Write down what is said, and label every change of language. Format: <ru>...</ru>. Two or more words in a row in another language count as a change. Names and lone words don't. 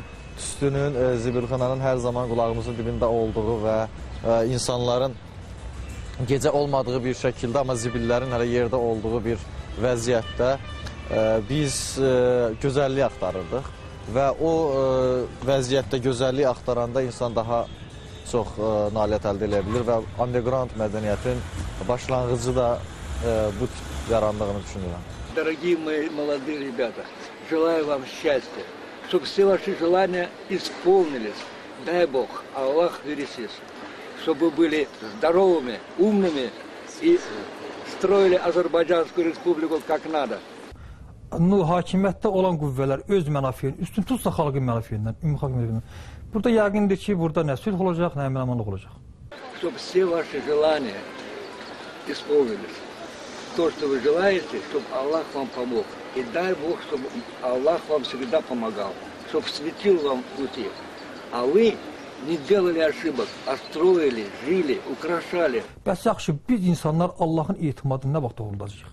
<az>Tüstünün, zibilxananın hər zaman qulağımızın dibində olduğu və insanların gecə olmadığı bir şəkildə, amma zibillərin hələ yerdə olduğu bir vəziyyətdə biz gözəlliyi axtarırdıq və o vəziyyətdə gözəlliyi axtaranda insan daha çox nailiyyət əldə edə bilir və underground mədəniyyətin başlanğıcı da bu tip yarandığını düşünürəm.</az> <ru>Дорогие мои молодые ребята, желаю вам счастья, чтобы все ваши желания исполнились. Дай Бог,</ru> <az>Allah verəsiz,</az> <ru>чтобы вы были здоровыми, умными и строили Азербайджанскую республику как надо.</ru> <az>Hakimiyyətdə olan qüvvələr öz mənafiyini, üstün tutsa xalqın mənafiyindən, ümumi xalq mənafiyindən. Burada yəqindir ki, burada nə sülh olacaq, nə əmin-amanlıq olacaq.</az> <ru>Чтобы все ваши желания исполнились. То, что вы желаете, чтобы Аллах вам помог. И дай Бог, чтобы Аллах вам всегда помогал, чтобы светил вам пути. А вы не делали ошибок, а строили, жили, украшали.</ru> <az>Bəs yaxşı, biz insanlar Allahın etimadını nə vaxt doğruldacaq?</az>